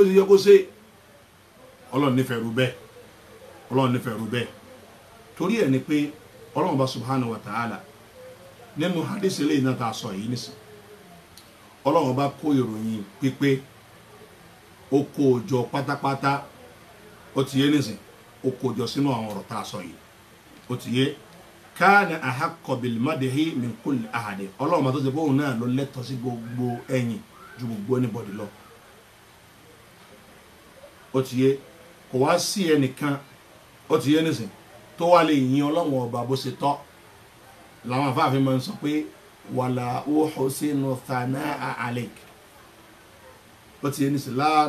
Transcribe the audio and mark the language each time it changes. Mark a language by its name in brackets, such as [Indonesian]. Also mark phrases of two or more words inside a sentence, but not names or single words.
[Yoruba] ti yẹ kó ṣe Ọlọ́run nífẹ̀ẹ́ rú bẹ́ẹ̀ Ọlọ́run nífẹ̀ẹ́ rú bẹ́ẹ̀ torí ẹ̀ ni pé Ọlọ́run bá [Arabic] سبحانه وتعالى [Yoruba] nínú hadith eléyìí náà tá a sọ yìí nísìn Ọlọ́run bá kó ìròyìn pípé ó kó jọ pátápátá ó ti yé nísìn ó kó jọ sínú àwọn ọ̀rọ̀ tá a sọ yìí ó ti yé [Arabic] كان أحق بالمدح من كل أحد [Yoruba] Ọlọ́run bá tó ṣe bóun náà ló lẹ́tọ̀ọ́ sí gbogbo ẹ̀yìn ju gbogbo anybody lọ ó ti yé kò wá sí ẹnìkan ó ti yé nísìn tó wá lè yin Ọlọ́run ọba bó ṣe tọ́ làwọn afáàfin máa ń sọ pé [Arabic] ولا أحصي ثناء عليك [Yoruba] ó ti yé nísìn